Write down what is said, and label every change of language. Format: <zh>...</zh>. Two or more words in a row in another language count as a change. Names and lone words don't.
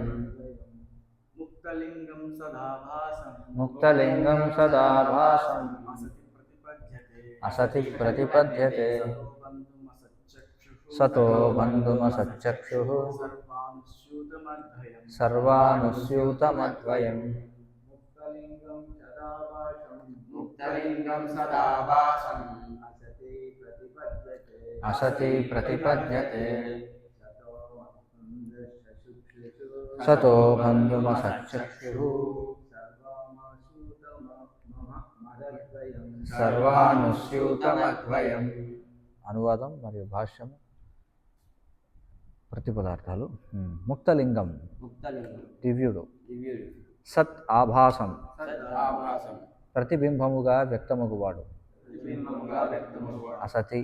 <sa>मुक्तलिंगं सदा भासं मुक्तलिङ्गं सदा भासम् असति प्रतिपद्यते असति प्रतिपद्यते सतो बन्धुमसच्चक्षुः सर्वानुस्यूतमद्वयम् ముక్తలింగం సదా భాసం असति प्रतिपद्यते सतो बन्धुमसच्चक्षुः सर्वानुस्यूतमद्वयम्</sa> <te>అనువాదం మరియు భాష్యం ప్రతిపదార్థాలు</te> <sa>ముక్తలింగం मुक्तलिंगं</sa> <te>దివ్యుడు दिव्युడు</te> <sa>సత్ ఆభాసం సదాభాసం</sa> <te>ప్రతిబింబముగా వ్యక్తమగువాడు ప్రతిబింబముగా వ్యక్తమగువాడు</te> <sa>అసతి</sa>